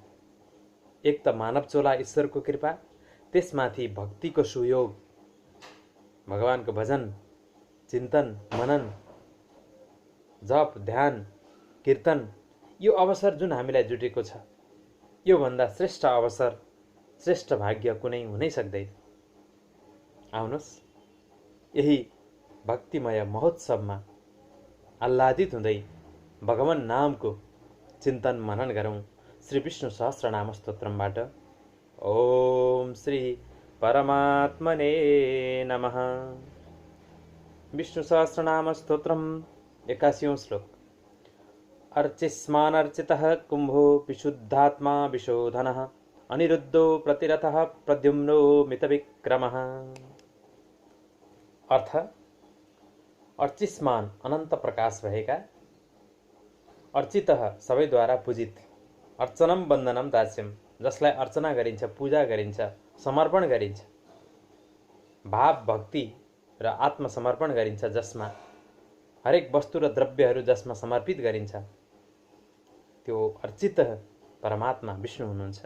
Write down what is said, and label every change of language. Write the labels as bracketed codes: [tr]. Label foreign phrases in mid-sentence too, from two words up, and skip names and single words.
[ne] एक त मानव चोला ईश्वरको कृपा, त्यसमाथि भक्तिको सुयोग, भगवानको भजन, चिन्तन, मनन, जप, ध्यान, कीर्तन, यो अवसर जुन हामीलाई जुटेको छ, यो भन्दा श्रेष्ठ अवसर, श्रेष्ठ भाग्य कुनै हुनै सक्दैन। आउनुहोस्, यही भक्तिमय महोत्सवमा आह्लादित हुँदै भगवान नामको चिन्तन मनन गरौँ। श्री विष्णु सहस्रनाम स्तोत्रमबाट [sa] ओम श्री परमात्मने नमः। [ne] विष्णु सहस्रनाम स्तोत्रम 81 श्लोक। [sa] अर्चिस्मानर्चितः कुंभो विशुद्धात्मा विशोधनः अनिरुद्धो प्रतिरथः प्रद्युम्नो मितविक्रमः। [ne] अर्थ, अर्चिस्मान अनन्त प्रकाश भएका, अर्चितः सबैद्वारा पूजित, [sa] अर्चनम वन्दनम दास्यम [ne] जसलाई अर्चना गरिन्छ, पूजा गरिन्छ, समर्पण गरिन्छ, भाव भक्ति र आत्मसमर्पण गरिन्छ, जसमा हरेक वस्तु र द्रव्यहरू जसमा समर्पित गरिन्छ, त्यो अर्चित परमात्मा विष्णु हुनुहुन्छ।